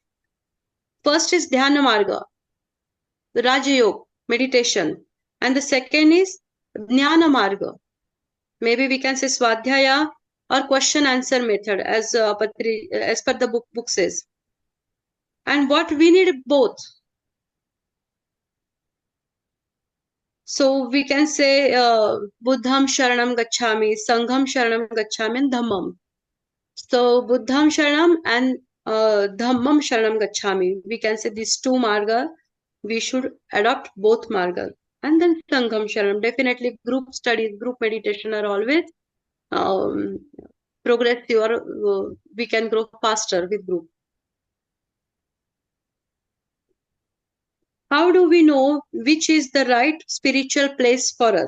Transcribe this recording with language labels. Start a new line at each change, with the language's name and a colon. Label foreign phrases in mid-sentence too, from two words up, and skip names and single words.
English: First is
Sanskrit: dhyana marga,
English: the
Sanskrit: Raja Yoga,
English: meditation, and the second is
Sanskrit: jnana marga.
English: Maybe we can say swadhyaya or question answer method as per the book says. And what we need both. So we can say
Pali: Buddham Sharanam Gacchami, Sangham Sharanam Gacchami,
English: and Dhammam. So
Pali: Buddham Sharanam
English: and
Pali: Dhammam Sharanam Gacchami.
English: We can say these two marga. We should adopt both marga. And then
Pali: Sangham Sharanam.
English: Definitely group studies, group meditation are always um, progressive or we can grow faster with group. How do we know which is the right spiritual place for us?